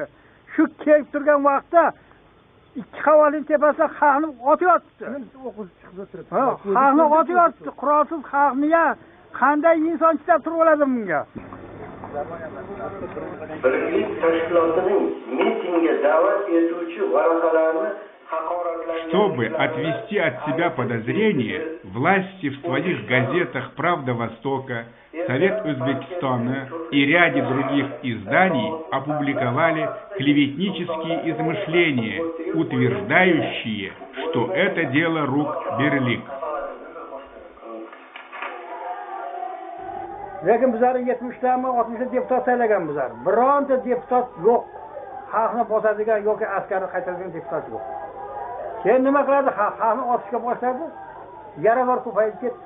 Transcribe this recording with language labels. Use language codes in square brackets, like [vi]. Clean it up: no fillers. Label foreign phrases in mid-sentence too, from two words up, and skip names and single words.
[uz] Shu kelib turgan vaqtda ikki havolin tepasida xalqni otyapti. Xalqni otyapti. Qurolsiz xalqni qanday inson chidab turib oladi bunga? Birlik tashkilotining mitingga da'vat etuvchi varaqalarni [ru] Чтобы отвести от себя подозрения, власти в своих газетах «Правда Востока», «Совет Узбекистана» и ряде других изданий опубликовали клеветнические измышления, утверждающие, что это дело рук Берлик. [uz] Lekin bizlarning 70tami, 60 deputat saylagan bizlar. Bironta deputat yo'q. Xalqni bosadigan yoki askarni qaytaradigan deputat yo'q. Keyin nima qiladi? Xalqni otishga boshladi. Yaralar ko'payib ketdi.